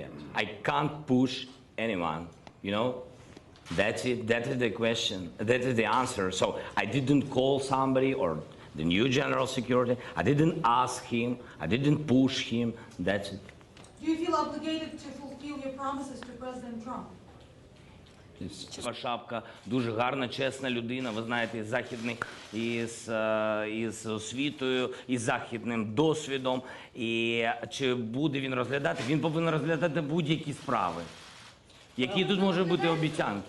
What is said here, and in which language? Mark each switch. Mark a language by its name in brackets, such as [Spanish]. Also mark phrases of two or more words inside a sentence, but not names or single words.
[English] I can't push anyone, you know. That's it. That is the question. That is the answer. So I didn't call somebody or the new general security. I didn't ask him. I didn't push him. That's it. Do you feel obligated to fulfill your promises to President Trump? [Ukrainian] Шапка, дуже гарна, чесна людина, ви знаєте, західний, із освітою, із західним досвідом. І чи буде він розглядати? Він повинен розглядати будь-які справи. Які тут можуть бути обіцянки?